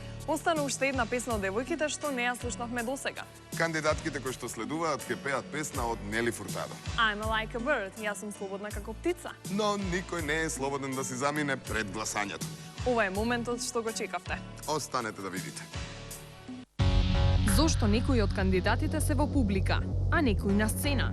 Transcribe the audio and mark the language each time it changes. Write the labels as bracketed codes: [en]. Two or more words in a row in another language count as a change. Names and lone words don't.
[mk] Остана уште една песна од девојките што не ја слушнавме досега. Кандидатките кои што следуваат ќе пеат песна од Нели Фуртадо. [en] I'm like a bird, [mk] јас сум слободна како птица. Но никој не е слободен да си замине пред гласањето. Ова е моментот што го чекавте. Останете да видите. Зошто некои од кандидатите се во публика, а некои на сцена?